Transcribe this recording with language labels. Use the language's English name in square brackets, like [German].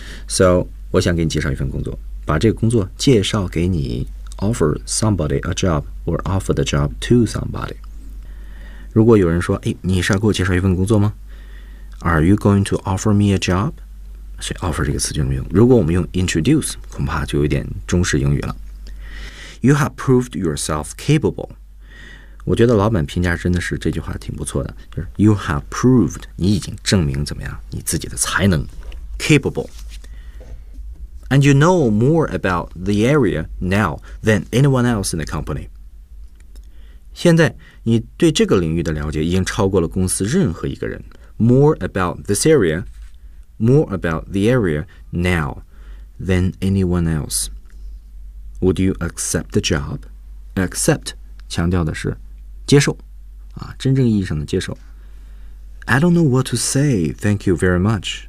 [Chinese] So, 我想给你介绍一份工作，把这个工作介绍给你。 [English] Offer somebody a job or offer the job to somebody. [Chinese] 如果有人说，哎，你是要给我介绍一份工作吗？ [English] Are you going to offer me a job? [Chinese] 所以 offer 这个词就这么用。如果我们用 introduce, 恐怕就有点中式英语了。 [English] You have proved yourself capable. [Chinese] 我觉得老板评价真的是这句话挺不错的，就是 [English] you have proved, [Chinese] 你已经证明怎么样你自己的才能 capable. [English] And you know more about the area now than anyone else in the company. [Chinese] 现在你对这个领域的了解已经超过了公司任何一个人。 [English] More about this area, more about the area now than anyone else. Would you accept the job? [Chinese] Accept, 强调的是接受啊，真正意义上的接受。 [English] I don't know what to say. Thank you very much.